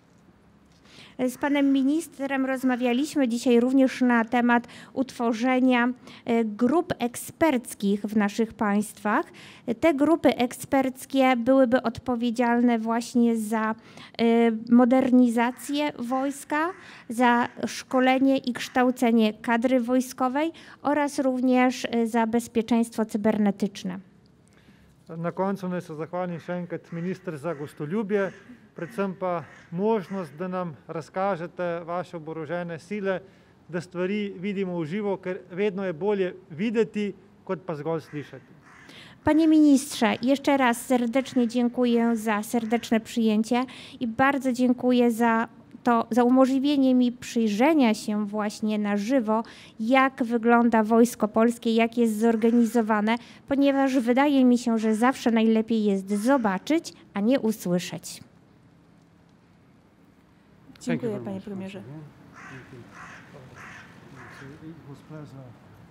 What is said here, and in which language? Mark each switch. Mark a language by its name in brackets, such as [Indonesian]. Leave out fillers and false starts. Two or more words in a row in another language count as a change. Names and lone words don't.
[Polish] Z panem ministrem rozmawialiśmy dzisiaj również na temat utworzenia grup eksperckich w naszych państwach. Te grupy eksperckie byłyby odpowiedzialne właśnie za modernizację wojska, za szkolenie i kształcenie kadry wojskowej oraz również za bezpieczeństwo cybernetyczne. [Slovenian] Na koncu naj se zahvalim še enkrat minister za gostoljubje, predvsem pa možnost, da nam razkažete vaše oborožene sile, da stvari vidimo v živo, ker vedno je bolje videti, kot pa zgolj slišati. [Polish] Panie ministrze, jeszcze raz serdecznie dziękuję za serdeczne przyjęcie i bardzo dziękuję za umożliwienie mi przyjrzenia się właśnie na żywo, jak wygląda Wojsko Polskie, jak jest zorganizowane, ponieważ wydaje mi się, że zawsze najlepiej jest zobaczyć, a nie usłyszeć. Dziękuję, panie premierze. [English] It was pleasure.